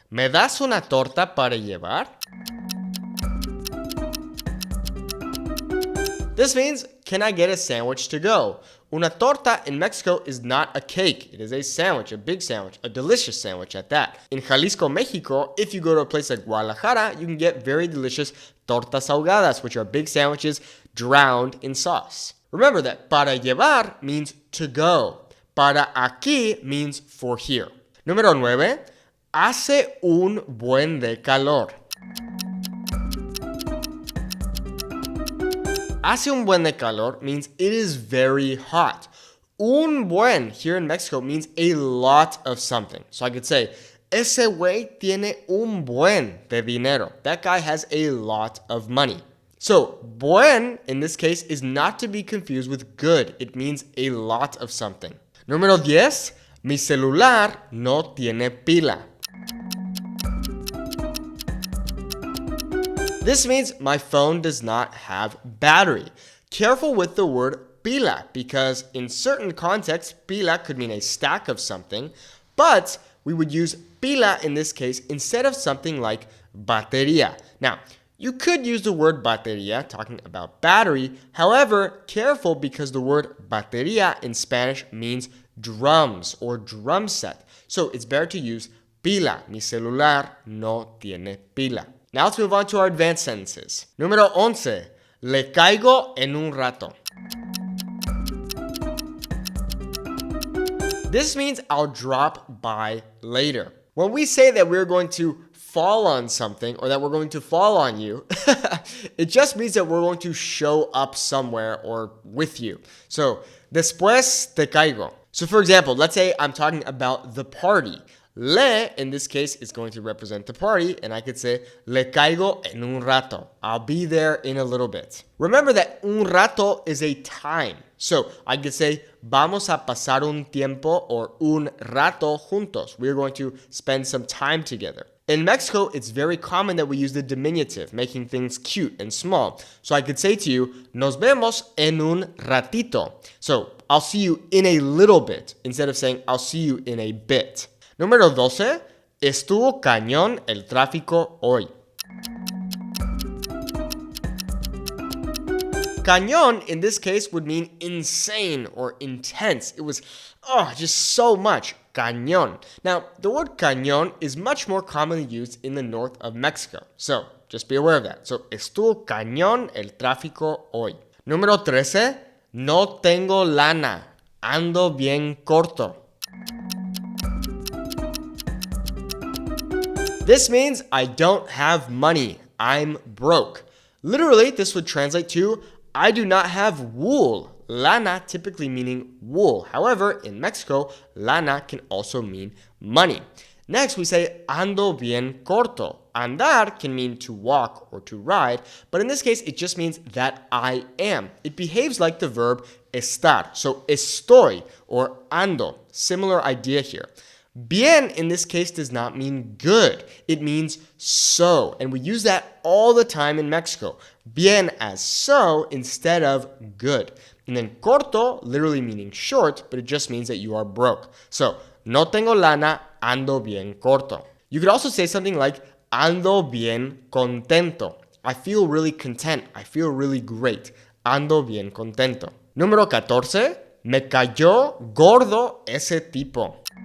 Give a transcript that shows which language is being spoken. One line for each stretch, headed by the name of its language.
Spanish: ¿Me das una torta para llevar?
English: This means, can I get a sandwich to go?
Spanish: Una torta
English: in Mexico is not a cake. It is a sandwich, a big sandwich, a delicious sandwich at that. In Jalisco, Mexico, if you go to a place like Guadalajara, you can get very delicious
Spanish: tortas ahogadas,
English: which are big sandwiches drowned in sauce. Remember that
Spanish: para llevar
English: means to go.
Spanish: Para aquí
English: means for here.
Spanish: Número 9. Hace un buen de calor. Hace un buen de calor
English: means it is very hot.
Spanish: Un buen
English: here in Mexico means a lot of something. So I could say,
Spanish: ese güey tiene un buen de dinero.
English: That guy has a lot of money. So, buen in this case is not to be confused with good. It means a lot of something.
Spanish: Número 10, mi celular no tiene pila.
English: This means my phone does not have battery. Careful with the word pila because in certain contexts, pila could mean a stack of something, but we would use pila in this case instead of something like batería. Now, you could use the word batería talking about battery. However, careful because the word batería in Spanish means drums or drum set. So it's better to use pila.
Spanish: Mi celular no tiene pila.
English: Now let's move on to our advanced sentences.
Spanish: Número 11. Le caigo en un rato.
English: This means I'll drop by later. When we say that we're going to fall on something or that we're going to fall on you, it just means that we're going to show up somewhere or with you. So,
Spanish: después te caigo.
English: So for example, let's say I'm talking about the party. Le, in this case, is going to represent the party, and I could say,
Spanish: le caigo en un rato.
English: I'll be there in a little bit. Remember that
Spanish: un rato
English: is a time. So I could say,
Spanish: vamos a pasar un tiempo or un rato juntos.
English: We're going to spend some time together. In Mexico, it's very common that we use the diminutive, making things cute and small. So I could say to you,
Spanish: nos vemos en un ratito.
English: So I'll see you in a little bit, instead of saying, I'll see you in a bit.
Spanish: Número 12. Estuvo cañón el tráfico hoy.
English: Cañón in this case would mean insane or intense. It was, just so much. Cañón. Now, the word cañón is much more commonly used in the north of Mexico. So, just be aware of that.
Spanish: So, estuvo cañón el tráfico hoy. Número 13. No tengo lana. Ando bien corto.
English: This means I don't have money. I'm broke. Literally, this would translate to I do not have wool. Lana typically meaning wool. However, in Mexico, lana can also mean money. Next, we say
Spanish: ando bien corto.
English: Andar can mean to walk or to ride, but in this case, it just means that I am. It behaves like the verb estar. So estoy or ando. Similar idea here. Bien in this case does not mean good. It means so. And we use that all the time in Mexico. Bien as so instead of good. And then corto, literally meaning short, but it just means that you are broke.
Spanish: So, no tengo lana, ando bien corto.
English: You could also say something like
Spanish: ando bien contento.
English: I feel really content. I feel really great.
Spanish: Ando bien contento. Número 14. Me cayó gordo ese tipo.